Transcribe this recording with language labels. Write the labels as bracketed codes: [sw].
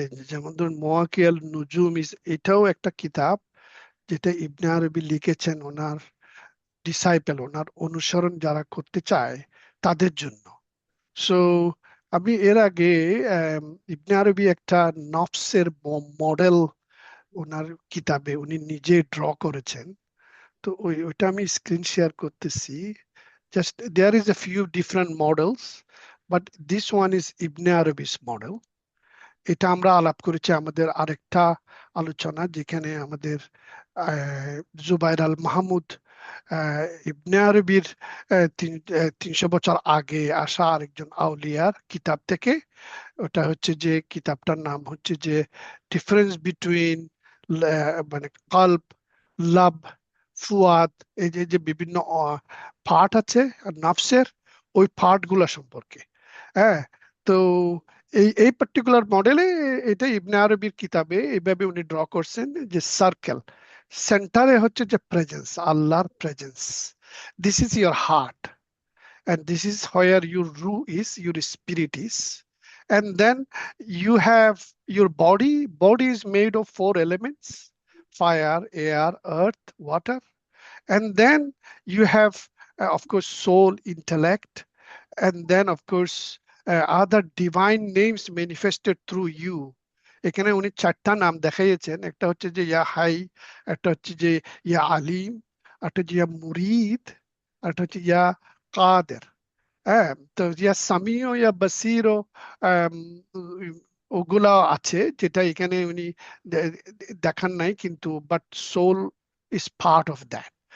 [bn] যেমন ধরুন মাওয়াকিয়াল নুজুম এটাও একটা কিতাব, যেটা ইবনে আরবি লিখেছেন ওনার ডিসাইপল, ওনার অনুসরণ যারা করতে চায় তাদের জন্য। সো আমি এর আগে ইবনে আরবি একটা নফসের মডেল ওনার কিতাবে উনি নিজে ড্র করেছেন। তো ওইটা আমি স্ক্রিন শেয়ার করতেছি। [en] just there is a few different models, but this one is [bn] ibn আরবিস model. এটা আমরা আলাপ করেছি আমাদের আরেকটা আলোচনা, যেখানে আমাদের জুবাইর আল মাহমুদ ইবনে আরবির 300 বছর আগে আসা আরেকজন আউলিয়ার কিতাব থেকে। ওটা হচ্ছে যে কিতাবটার নাম হচ্ছে যে ডিফারেন্স বিটুইন মানে কলব, লাব, ফুয়াদ, এই যে যে বিভিন্ন পার্ট আছে নাফসের, ওই পার্ট গুলা সম্পর্কে। হ্যাঁ, তো এই এই পার্টিকুলার মডেলে এটা ইবনে আরবির কিতাবে এইভাবে উনি ড্র করছেন যে সার্কেল, সেন্টারে হচ্ছে যে প্রেজেন্স, আল্লাহর presence, [en] This is your heart, and this is where your ruh is, your spirit is. And then you have your body is made of 4 elements: fire, air, earth, water. And then you have of course soul, intellect, and then of course other divine names manifested through you. [bn] এখানে উনি 4টা নাম দেখাইয়েছেন, একটা হচ্ছে যে ইয়া high, একটা হচ্ছে যে ইয়া আলিম, একটা হচ্ছে ইয়া মুরিদ, একটা হচ্ছে ইয়া কাদের। হ্যাঁ, তো ইয়া সামিও ইয়া বাসিরো, আম, ওগুলা আছে যেটা এখানে উনি দেখান নাই, কিন্তু but [en] Soul is part of that.